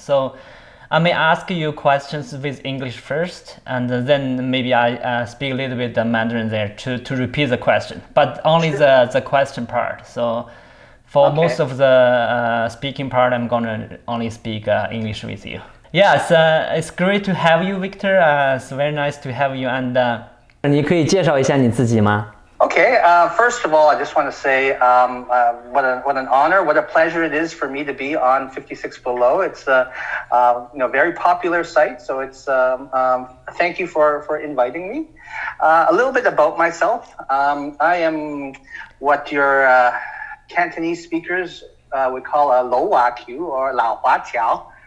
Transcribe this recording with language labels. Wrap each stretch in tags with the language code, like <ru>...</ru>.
<en>So I may ask you questions with English first, and then maybe I speak a little bit Mandarin there to repeat the question, but only the question part. So for most of the speaking part, I'm gonna only speak English with you. Yes, it's great to have you, Victor. It's very nice to have you. And</en> <zh>你可以介绍一下你自己吗？</zh> <en>Okay, first of all, I just want to say what an honor, what a pleasure it is for me to be on 56 Below. It's a very popular site, so it's thank you for inviting me. A little bit about myself. I am what your Cantonese speakers would call a Lo Hua Q or Lao Hua Tiao.</en>